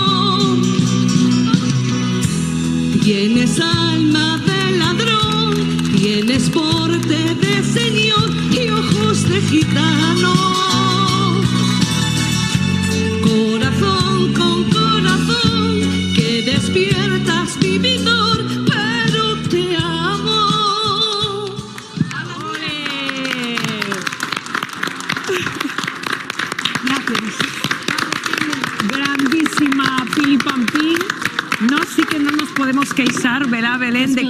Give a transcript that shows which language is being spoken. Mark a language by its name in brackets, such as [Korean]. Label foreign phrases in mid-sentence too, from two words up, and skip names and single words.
[Spanish] Tienes alma de ladrón, tienes porte de señor y ojos de gitano. Corazón con corazón, que despiertas vividor, pero te amo. Grandísima Pili Pampín. No, sí que no nos podemos queixar, verá, Belén, de